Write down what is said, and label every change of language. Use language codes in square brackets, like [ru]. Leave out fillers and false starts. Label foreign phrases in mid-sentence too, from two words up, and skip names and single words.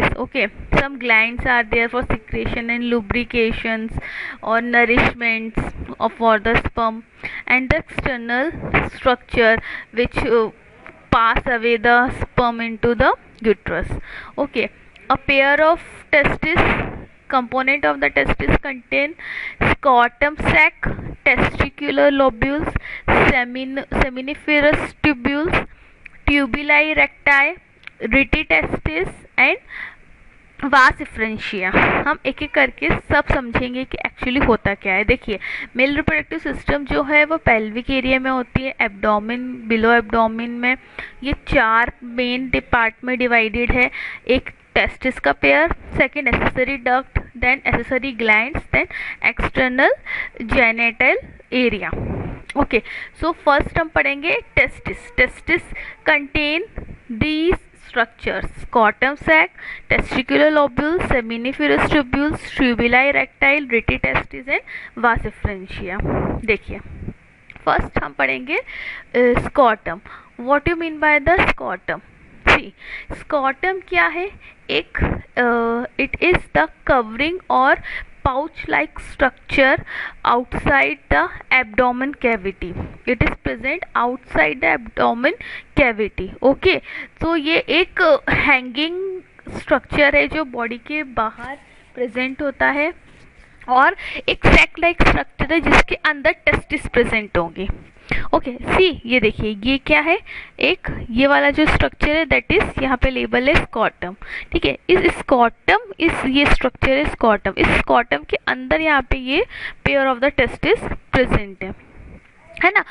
[en] Okay, some glands are there for secretion and lubrications or nourishments for the sperm, and the external structure which pass away the sperm into the uterus. Okay, a pair of testis, component of the testis contain scrotum sac, testicular lobules, seminiferous tubules, tubuli recti, reti testis and vas deferentia. [hi] हम एक एक करके सब समझेंगे कि एक्चुअली होता क्या है। देखिए, [en] male reproductive system [hi] जो है वो [en] pelvic area [hi] में होती है, एब्डोमेन, [en] below abdomen [hi] में ये चार [en] main depart [hi] में डिवाइडेड है। [en] एक testis ka pair, second accessory duct, then accessory glands, then external genital area. okay, so first [hi] हम पढ़ेंगे टेस्टिस। [en] testis contain these structures: scrotum sac, testicular lobules, seminiferous tubules, tubuli recti, reti testis and vas efferentia. [hi] देखिए, फर्स्ट हम पढ़ेंगे स्कॉटम। [en] what you mean by the scrotum? [hi] सी, स्कॉटम क्या है? [en] एक it is the covering और pouch like structure outside the abdomen cavity. It is present outside the abdomen cavity. [hi] Okay, तो ये एक [en] hanging structure [hi] है जो बॉडी के बाहर प्रेजेंट होता है और एक [en] sac like structure [hi] है जिसके अंदर टेस्टिस प्रेजेंट होंगे। ओके, सी, ये देखिए ये क्या है, एक ये वाला जो स्ट्रक्चर है [en] that is [hi] यहाँ पे लेबल है स्कॉटम। ठीक है, इस स्कॉटम, इस ये स्ट्रक्चर है स्कॉटम, इस स्कॉटम के अंदर यहाँ पे ये [en] pair of the testis [hi] प्रेजेंट है ना।